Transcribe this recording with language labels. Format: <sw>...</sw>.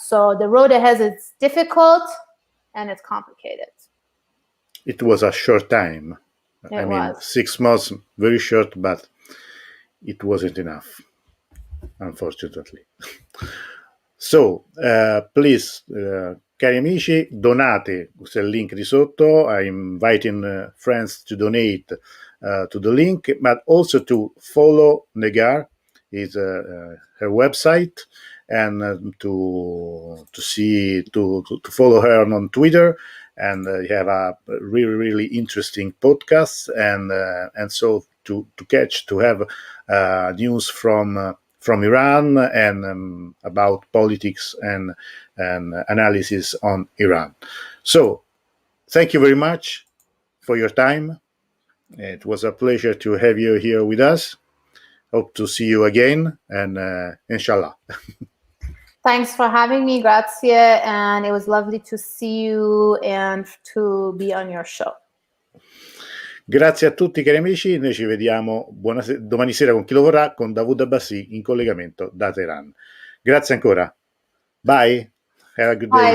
<en>So the road ahead is difficult, and it's complicated. It was a short time. It was. 6 months, very short, but it wasn't enough, unfortunately. So please</en> <it>cari amici, donate, questo è il link di sotto.</it> <en>I'm inviting friends to donate to the link, but also to follow Negar, is her website, and to follow her on Twitter, and you have a really interesting podcast, and so to have news from Iran, and about politics and analysis on Iran. So thank you very much for your time. It was a pleasure to have you here with us. Hope to see you again, and inshallah. Thanks for having me,</en> <it>grazie,</it> <en>and it was lovely to see you and to be on your show.</en> <it>Grazie a tutti, cari amici. Noi ci vediamo domani sera con chi lo vorrà, con Dawood Abbassi in collegamento da Teheran. Grazie ancora.</it> <en>Bye. Have a good day.</en>